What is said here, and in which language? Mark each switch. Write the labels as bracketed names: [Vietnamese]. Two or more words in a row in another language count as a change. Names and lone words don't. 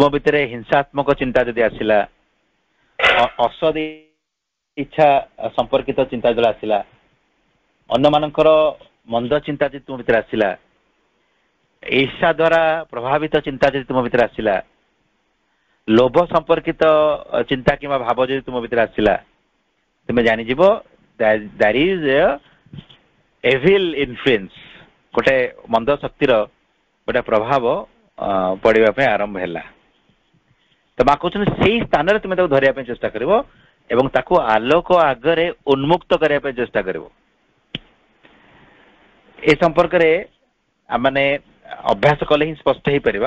[Odia] ଭିତରେ ହିଂସାତ୍ମକ ଚିନ୍ତା ଯଦି ଆସିଲା, ଅସଦ ଇଚ୍ଛା ସମ୍ପର୍କିତ ଚିନ୍ତା ଯେତେବେଳେ ଆସିଲା, ଅନ୍ୟମାନଙ୍କର ମନ୍ଦ ଚିନ୍ତା ଯଦି ତୁମ ଭିତରେ ଆସିଲା, ଈର୍ଷା ଦ୍ୱାରା ପ୍ରଭାବିତ ଚିନ୍ତା ଯଦି ତୁମ ଭିତରେ ଆସିଲା, ଲୋଭ ସମ୍ପର୍କିତ ଚିନ୍ତା କିମ୍ବା ଭାବ ଯଦି ତୁମ ଭିତରେ ଆସିଲା, ତୁମେ ଜାଣିଯିବ [English] there is a evil influence, [Odia] ଗୋଟେ ମନ୍ଦ ଶକ୍ତିର ଗୋଟେ ପ୍ରଭାବ ପଡିବା ପାଇଁ ଆରମ୍ଭ ହେଲା। ତ ମା କହୁଛନ୍ତି ସେଇ ସ୍ଥାନରେ ତୁମେ ତାକୁ ଧରିବା ପାଇଁ ଚେଷ୍ଟା କରିବ ଏବଂ ତାକୁ ଆଲୋକ ଆଗରେ ଉନ୍ମୁକ୍ତ କରିବା ପାଇଁ ଚେଷ୍ଟା କରିବ। ଏ ସମ୍ପର୍କରେ ଆମମାନେ ଅଭ୍ୟାସ କଲେ ହିଁ ସ୍ପଷ୍ଟ ହେଇପାରିବା।